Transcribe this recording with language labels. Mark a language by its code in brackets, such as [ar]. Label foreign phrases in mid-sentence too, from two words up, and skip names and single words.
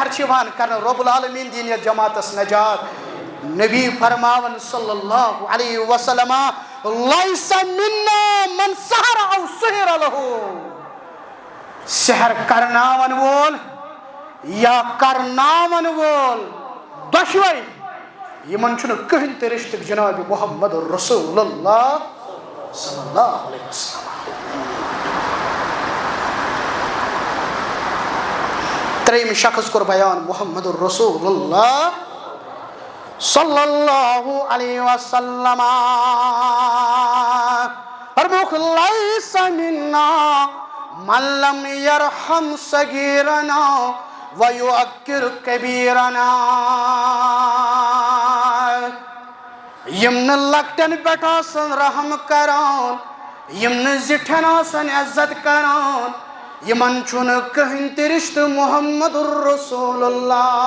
[ks] چھِ یِوان کَرنہٕ رۄب العالمیٖن دِیِن یَتھ جماعتَس نجات نبی فرماوان [ar] صلی اللہ علیہ وسلم لیس منا من سحر او سحر لہو [ks] سحر کرناون وول یا کرناون وول دۄشوے یِمن چھُنہٕ کٕہٕنۍ تہِ رِشتہٕ جناب محمد رسول اللہ [ar] صلی اللہ علیہ وسلم [ks] ترٛیٚیِم شخص کوٚر بیان محمد رسول اللہ [ar] صلی اللہ علیہ وسلم [ks] فرموک [ar] لیس منا من لم یرحم صغیرنا ویؤکر کبیرنا [ks] یم نہٕ لۄکٹٮ۪ن پٮ۪ٹھ آسن رحم کران یم نہٕ زِٹھٮ۪ن آسن عزت کران یمن چھُنہٕ کٕہٕنۍ تہِ رِشتہٕ محمد رسول اللہ